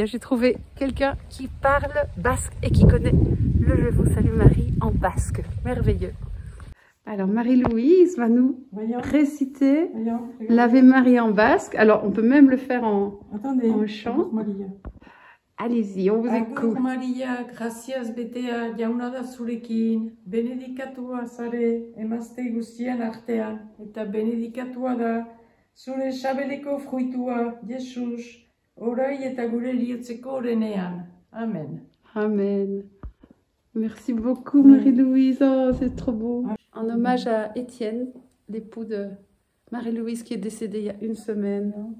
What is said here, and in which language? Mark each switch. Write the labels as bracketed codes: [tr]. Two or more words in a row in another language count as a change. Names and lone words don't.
[fr] J'ai trouvé quelqu'un qui parle basque et qui connaît le « Je vous salue Marie » en basque. Merveilleux. Alors, Marie-Louise va nous réciter l'Ave Marie en basque. Alors, on peut même le faire en chant. Allez-y, on vous écoute. [eu] Agur Maria, gracias betea, jauna da zurekin, benedikatua zare, emazte guztien artean, eta benedikatua da, zure sabeleko fruitua, Jesus, orai eta gure heriotzeko orenean. Amen. Amen. [fr] Merci beaucoup Marie-Louise, oh, c'est trop beau. En hommage à Étienne, l'époux de Marie-Louise qui est décédée il y a une semaine.